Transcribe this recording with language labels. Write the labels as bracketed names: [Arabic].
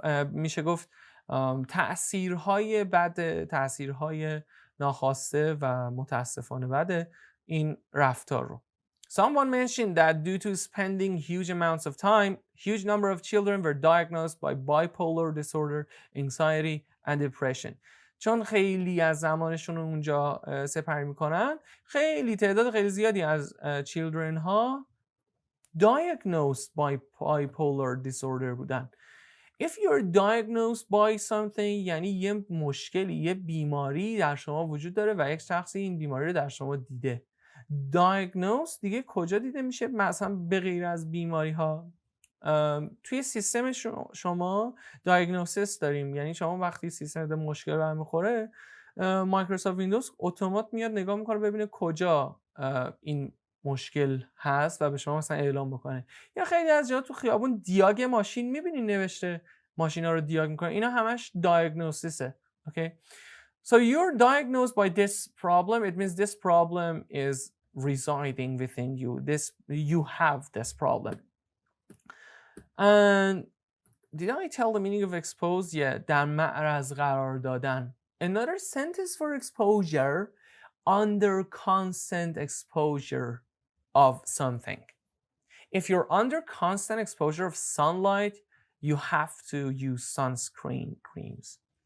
[Persian] میشه گفت تأثیرهای بد، تأثیرهای ناخواسته و متاسفانه بد این رفتار رو. [English] Someone mentioned that due to spending huge amounts of time, huge number of children were diagnosed by bipolar disorder, anxiety and depression. [Persian] چون خیلی از زمانشون رو اونجا سپری میکنن، تعداد خیلی زیادی از children ها [English] diagnosed by bipolar disorder [Persian] بودن. [English] If you're diagnosed by something [Persian] یعنی یه مشکلی، یه بیماری در شما وجود داره و یک شخصی این بیماری رو در شما دیده. diagnose دیگه کجا دیده میشه؟ مثلا به غیر از بیماری ها توی سیستم شما دیاگنوستیس داریم. یعنی شما وقتی سیستم ده مشکل برمیخوره، مایکروسافت ویندوز اتومات میاد نگاه میکنه ببینه کجا این مشکل هست و به شما مثلا اعلام بکنه. یا خیلی از جاها تو خیابون دیاگ ماشین میبینین نوشته، ماشینا رو دیاگ میکنه، اینا همش دیاگنوستیسه. [English] okay. So you're diagnosed by this problem. It means this problem is residing within you. You have this problem. And did I tell the meaning of expose? [Persian] Yeah, در معرض قرار دادن. [English] Another sentence for exposure: under constant exposure of something. If you're under constant exposure of sunlight, you have to use sunscreen creams.